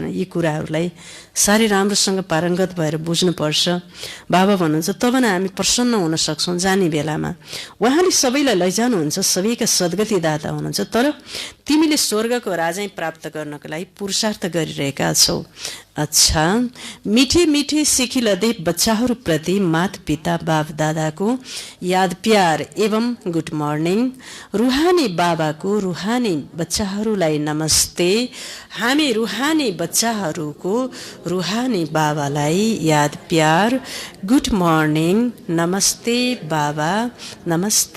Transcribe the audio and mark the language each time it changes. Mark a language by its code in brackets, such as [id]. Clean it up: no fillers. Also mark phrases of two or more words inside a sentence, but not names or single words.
[ne] त्यसकारण यी कुराहरूलाई साह्रै राम्रोसँग पारङ्गत भएर बुझ्नुपर्छ। बाबा भन्नुहुन्छ तब न हामी प्रसन्न हुन सक्छौँ जाने बेलामा। उहाँले सबैलाई लैजानुहुन्छ, सबैका सद्गतिदाता हुनुहुन्छ। तर तिमीले स्वर्गको राजै प्राप्त गर्नको लागि पुरुषार्थ गरिरहेका छौ। अच्छा, [hi] मीठे मीठे [ne] सिखिलदे बच्चाहरूप्रति माता पिता बाप दादाको याद प्यार एवं [en] good morning. [ne] रुहानी बाबाको रुहानी बच्चाहरूलाई नमस्ते। हामी रुहानी बच्चाहरूको रुहानी बाबालाई याद प्यार [en] good morning [ne] नमस्ते बाबा नमस्ते।